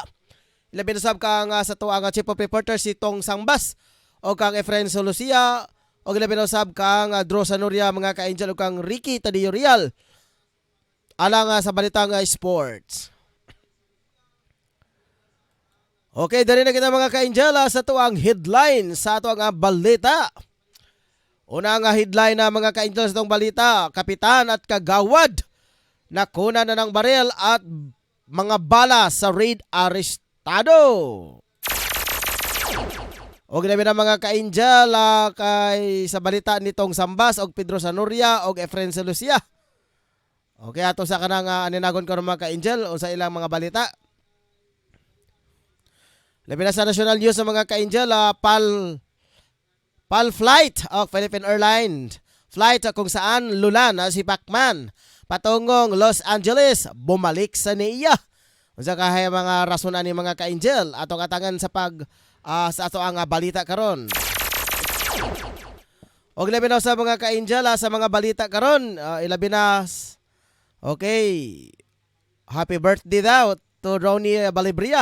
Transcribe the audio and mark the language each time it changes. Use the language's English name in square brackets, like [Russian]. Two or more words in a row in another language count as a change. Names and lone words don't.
[Cebuano] Labi na sab ka sa tuwang chief of reporter si Tong Sangbas o kang Efrain Solucia o labi na usab kang Dro Sanoria mga ka-angel o kang Ricky Tadio Real alang sa balitang sports. Okay, dali na kita mga ka-angel sa tuang headline sa tuang balita. Una nga headline na mga ka-angel sa itong balita, [Filipino] kapitan at kagawad nakuna na ng baril at mga bala sa raid arestado. [Cebuano] O ginabi na mga ka-angel kay sa balita nitong Sambas og Pedro Sanuria og Efren Lucia. Okay, ato sa kanang aninagon ko ng mga ka-angel o sa ilang mga balita. Labi na sa national news sa mga ka-angel, PAL [English] flight of [Cebuano] Philippine Airlines. [Filipino] Flight kung saan lulan si Pacman patungong Los Angeles bumalik sa NAIA. [Cebuano] Unsa kahay mga rason ani mga ka-angel atong atangan sa sa ato ang balita karon. Og labi na sa mga ka-angel sa mga balita karon, ilabi na okay. [English] Happy birthday [Cebuano] daw to Ronnie Balibria.